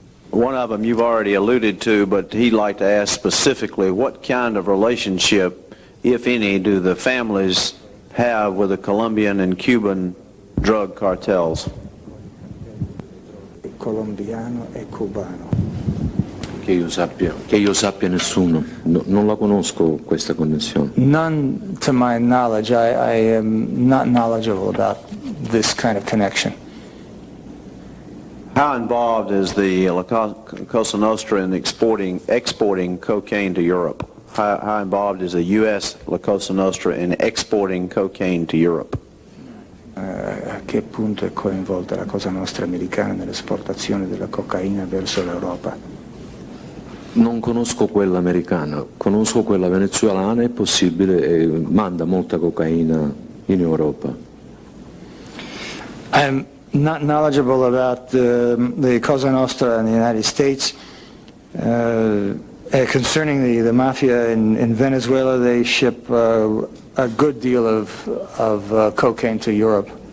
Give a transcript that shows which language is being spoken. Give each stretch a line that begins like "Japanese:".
English: One of them you've already alluded to, but he'd like to ask specifically, what kind of relationship, if any, do the families have with the Colombian and Cuban drug cartels?
Italian: Colombiano e cubano. Che io sappia nessuno, non la conosco questa connessione.
English: None to my knowledge. I am not knowledgeable about this kind of connection. How involved is the Cosa Nostra in exporting cocaine to Europe? How involved is the U.S. La Cosa Nostra in exporting cocaine to Europe?
Italian: A che punto è coinvolta la Cosa Nostra americana nell'esportazione della cocaina verso l'Europa? Non conosco quella americana, conosco quella venezuelana, è possibile, manda molta cocaina in Europa.
English: I'm not knowledgeable about the Cosa Nostra in the United States. Concerning the mafia in Venezuela, they ship a good deal of cocaine to Europe.